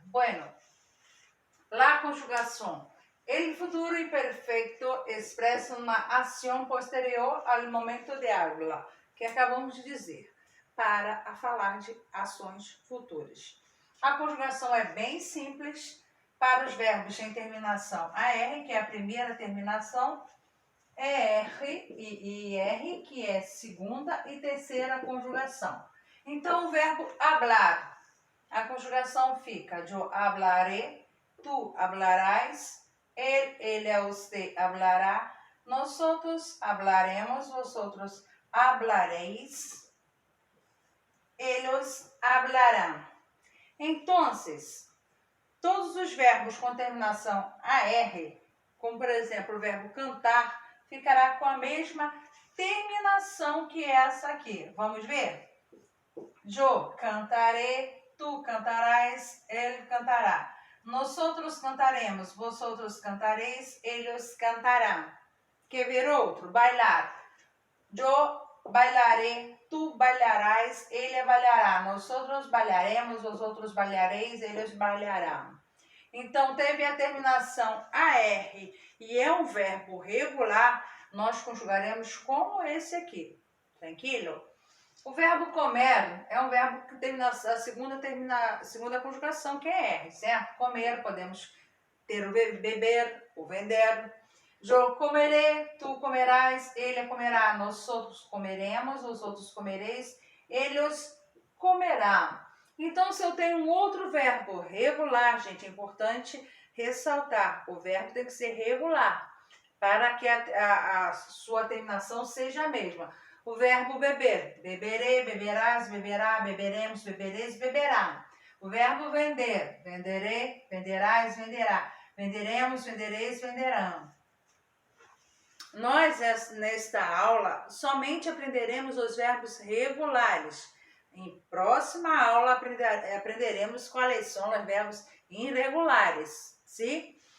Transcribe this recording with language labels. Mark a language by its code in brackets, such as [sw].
[pt] Bueno, la conjugação. El futuro imperfeito expressa uma ação posterior ao momento de habla, que acabamos de dizer, para falar de ações futuras. A conjugação é bem simples para os verbos em terminação AR, que é a primeira terminação, ER e IR, que é segunda e terceira conjugação. Então, o verbo hablar, a conjugação fica: [es] yo hablaré, tú hablarás, ella, usted hablará, nosotros hablaremos, vosotros hablaréis, ellos hablarán. [pt] Então, todos os verbos com terminação AR, como por exemplo o verbo cantar, ficará com a mesma terminação que essa aqui. Vamos ver? [es] Yo cantaré, tú cantarás, él cantará. Nosotros cantaremos, vosotros cantaréis, ellos cantarán. [pt] Quer ver outro? Bailar. [es] Yo bailaré, tú bailarás, ella bailará. Nosotros bailaremos, vosotros bailaréis, ellos bailarán. [pt] Então, teve a terminação AR e é um verbo regular, nós conjugaremos como esse aqui. Tranquilo? O verbo comer é um verbo que termina a segunda conjugação, que é R, certo? Comer, podemos ter o beber, o vender. Eu comerei, tu comerás, ele comerá, nós outros comeremos, os outros comereis, eles comerão. Então, se eu tenho um outro verbo regular, gente, é importante ressaltar, o verbo tem que ser regular, para que a sua terminação seja a mesma. O verbo beber, beberei, beberás, beberá, beberemos, bebereis, beberá. O verbo vender, venderei, venderás, venderá. Venderemos, vendereis, venderão. Nós, nesta aula, somente aprenderemos os verbos regulares. Em próxima aula, aprenderemos quais são os verbos irregulares, sim?